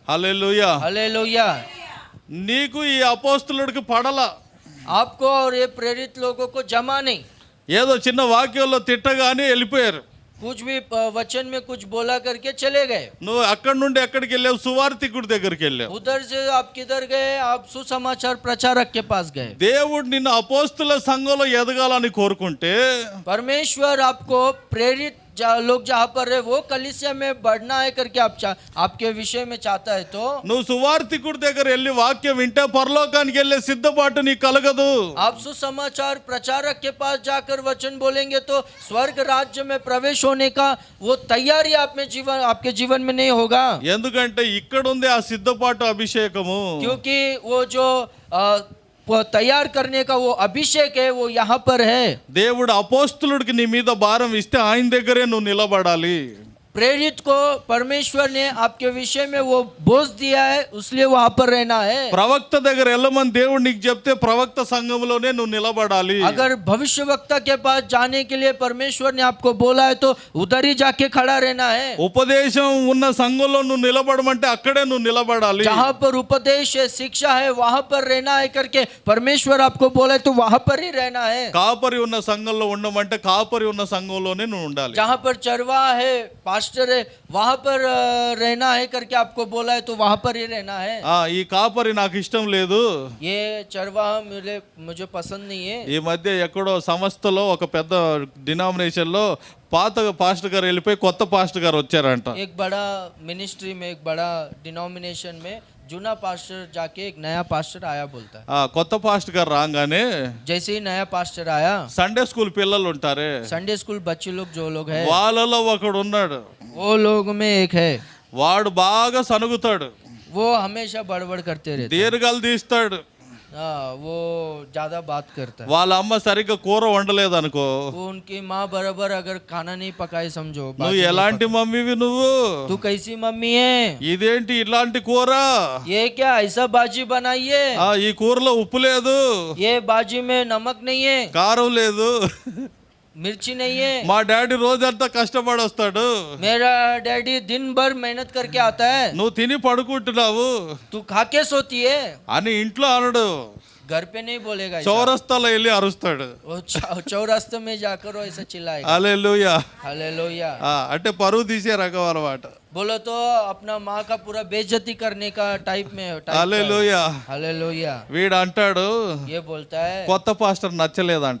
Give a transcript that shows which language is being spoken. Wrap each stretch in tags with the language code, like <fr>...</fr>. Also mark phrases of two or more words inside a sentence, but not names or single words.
<te>హల్లెలూయా.</te> <hi>हालेलुया।</hi> <te>నీకు ఈ అపోస్తులుడికి పడల,</te> <hi>आपको और ये प्रेरित लोगों को जमा नहीं,</hi> <te>ఏదో చిన్న వాక్యంలో తిట్టగానే వెళ్ళిపోయారు.</te> <hi>कुछ भी वचन में कुछ बोला करके चले गए।</hi> <te>నువ్వు అక్కడి నుండి ఎక్కడికి వెళ్ళావు? సువార్థికుడి దగ్గరికి వెళ్ళావు.</te> <hi>उधर से आप किधर गए? आप सुसमाचार प्रचारक के पास गए।</hi> <te>దేవుడు నిన్ను అపోస్తుల సంఘంలో ఎదగాలని కోరుకుంటే</te> <hi>परमेश्वर आपको प्रेरित लोग जहाँ पर रहे वो कलीसिया में बढ़ना है करके आपके विषय में चाहता है तो</hi> <te>నువ్వు సువార్థికుడి దగ్గర వెళ్ళి వాక్యం వింటే పరలోకానికి వెళ్ళే సిద్ధపాటు నీకు కలగదు.</te> <hi>आप सुसमाचार प्रचारक के पास जाकर वचन बोलेंगे तो स्वर्ग राज्य में प्रवेश होने का वो तैयारी आपके जीवन में नहीं होगा।</hi> <te>ఎందుకంటే ఇక్కడ ఉంది ఆ సిద్ధపాటు అభిషేకము.</te> <hi>क्योंकि वो जो वो तैयार करने का वो अभिषेक है वो यहाँ पर है।</hi> <te>దేవుడు అపోస్తులుడికి నీ మీద భారం ఇస్తే ఆయన దగ్గరే నువ్వు నిలబడాలి.</te> <hi>प्रेरित को परमेश्वर ने आपके विषय में वो बोझ दिया है इसलिए वहां पर रहना है।</hi> <te>ప్రవక్త దగ్గర వెళ్ళమని దేవుడు నీకు చెప్తే ప్రవక్త సంఘంలోనే నువ్వు నిలబడాలి.</te> <hi>अगर भविष्यवक्ता के पास जाने के लिए परमेश्वर ने आपको बोला है तो उधर ही जाके खड़ा रहना है।</hi> <te>ఉపదేశం ఉన్న సంఘంలో నువ్వు నిలబడమంటే అక్కడే నువ్వు నిలబడాలి.</te> <hi>जहाँ पर उपदेश है, शिक्षा है, वहां पर रहना है करके परमेश्वर आपको बोला है तो वहां पर ही रहना है।</hi> <te>కాపరి ఉన్న సంఘంలో ఉండమంటే కాపరి ఉన్న సంఘంలోనే నువ్వు ఉండాలి.</te> <hi>जहाँ पर चरवाह है, पास्टर है, वहां पर रहना है करके आपको बोला है तो वहां पर ही रहना है।</hi> <te>ఈ కాపరి నాకు ఇష్టం లేదు,</te> <hi>ये चरवाह मुझे पसंद नहीं है।</hi> <te>ఈ మధ్య ఎక్కడో సంస్థలో ఒక పెద్ద డినామినేషన్ లో పాత పాస్టర్ గారు వెళ్ళిపోయి కొత్త పాస్టర్ గారు వచ్చారంట.</te> <hi>एक बड़ा मिनिस्ट्री में, एक बड़ा डिनोमिनेशन में जूना पास्टर जाके एक नया पास्टर आया बोलता है।</hi> <te>కొత్త పాస్టర్ గారు రాగానే</te> <hi>जैसे ही नया पास्टर आया,</hi> <en>Sunday school</en> <te>పిల్లలు ఉంటారే</te> <en>Sunday school</en> <hi>बच्चे लोग जो लोग हैं</hi> <te>వాళ్ళలో ఒకడు ఉన్నాడు.</te> <hi>वो लोग में एक है,</hi> <te>వాడు బాగా సనుగుతాడు,</te> <hi>वो हमेशा बड़बड़ करते रहते हैं।</hi> <te>దీర్ఘాలు తీస్తాడు.</te> <hi>वो ज्यादा बात करता है।</hi> <te>వాళ్ళ అమ్మ సరిగ్గా కూర వండలేదు అనుకో,</te> <hi>वो उनकी माँ बराबर अगर खाना नहीं पकाई समझो,</hi> <te>నువ్వు ఎలాంటి మమ్మీవి నువ్వు,</te> <hi>तू कैसी मम्मी है,</hi> <te>ఇదేంటి ఇలాంటి కూర,</te> <hi>ये क्या ऐसा बाजी बनाई है,</hi> <te>ఈ కూరలో ఉప్పు లేదు,</te> <hi>ये बाजी में नमक नहीं है,</hi> <te>కారం లేదు.</te> <hi>मिर्ची नहीं है,</hi> <te>మా డాడీ రోజంతా కష్టపడి వస్తాడు,</te> <hi>मेरा डैडी दिन भर मेहनत करके आता है,</hi> <te>నువ్వు తిని పడుకుంటున్నావు</te> <hi>तू खा के सोती है।</hi> <te>అని ఇంట్లో అనడు,</te> <hi>घर पे नहीं बोलेगा ऐसा।</hi> <te>చౌరస్తాలో వెళ్ళి అరుస్తాడు.</te> <hi>वो चौरास्ते में जाकर वो ऐसा चिल्लाएगा।</hi> <te>హల్లెలూయా.</te> <hi>हालेलुया।</hi> <te>అంటే పరువు తీసే రకం అన్నమాట.</te> <hi>बोलो तो अपना माँ का पूरा बेइज्जती करने का टाइप में</hi> <te>హల్లెలూయా.</te> <hi>हालेलुया।</hi> <te>వీడు అంటాడు</te> <hi>ये बोलता है</hi> <te>కొత్త పాస్టర్ నచ్చలేదంట.</te>